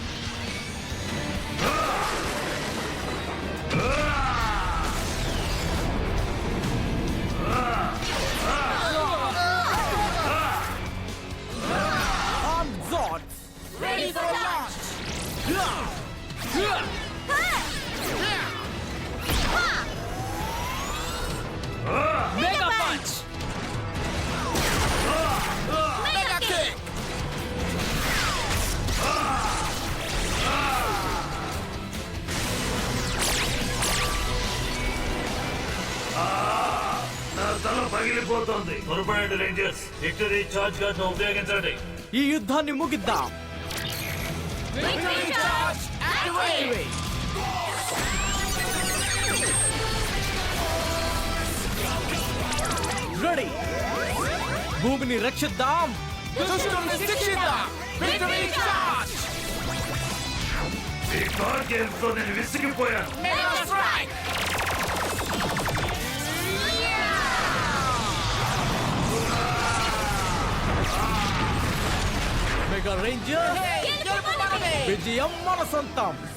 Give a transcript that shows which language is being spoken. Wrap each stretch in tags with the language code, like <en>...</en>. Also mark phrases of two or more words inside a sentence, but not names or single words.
<en>Ready for launch. Mega punch. Mega kick.</en> <te>నా తల పగిలిపోతోంది. పొరపాటు రేంజర్స్, విక్టరీ చార్జ్ గార్డ్ ఉపయోగించండి. ఈ యుద్ధాన్ని ముగిద్దాం.</te> <en>Victory charge. Activate.</en> <te>రెడీ. భూమిని రక్షిద్దాం. దుష్టుల్ని శిక్షిద్దాం.</te> <en>Victory charge.</en> <te>ఈ</te> <en>car game</en> <te>తో నేను విసిగిపోయాను.</te> <en>Mega strike.</en> <te>మెగా రేంజర్, విజయం మన సొంతం.</te>